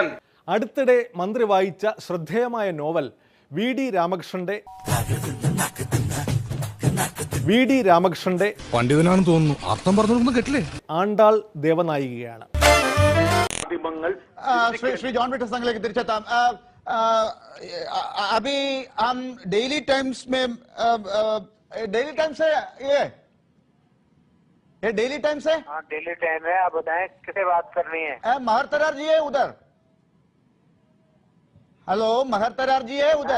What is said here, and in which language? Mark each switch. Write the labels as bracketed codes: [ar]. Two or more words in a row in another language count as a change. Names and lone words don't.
[ml] അടുത്തിടെ മന്ത്രി വായിച്ച ശ്രദ്ധേയമായ നോവൽ വി.ഡി. രാമകൃഷ്ണന്റെ പണ്ഡിതനാണെന്ന് തോന്നുന്നു, അർത്ഥം പറഞ്ഞു കേട്ടില്ലേ? ആണ്ടാൾ ദേവനായികയാണ്. ശ്രീ ജോൺ വിട്ട സംഘത്തിലേക്ക് തിരിച്ചെത്താം. [hi] अभी हम डेली टाइम्स है ये डेली टाइम्स है? हाँ डेली टाइम है. आप बताएं किसे बात करनी है? महर तरार जी है उधर. हेलो, महर तरार जी है उधर?